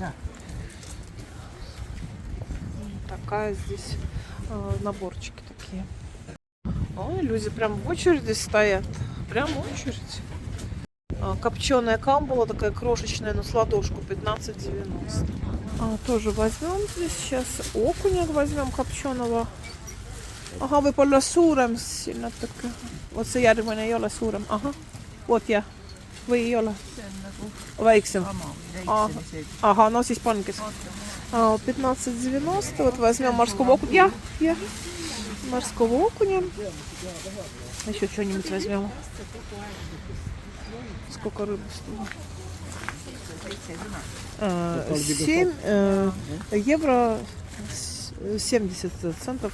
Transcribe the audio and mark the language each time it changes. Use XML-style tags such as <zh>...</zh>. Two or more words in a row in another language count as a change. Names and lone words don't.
<ru>Такая здесь наборчики такие. Ой, люди прям в очереди стоят. Прям в очередь. Копченая камбула такая крошечная, но с ладошку 15,90. Тоже возьмем здесь сейчас окуня возьмем копченого. Ага,</ru> <et>võib-olla suurem siin natuke. Vot see järgmine ei ole suurem. Ahah, vot jah. Või ei ole? Väiksem.</et> <ru>Ага, ну</ru> <et>siis pange. 15,90.</et> <ru>Вот возьмем морского окуня. Я. Морского окуня. Еще что-нибудь возьмем. Сколько рыбы стоит? 7 евро 70 центов.</ru>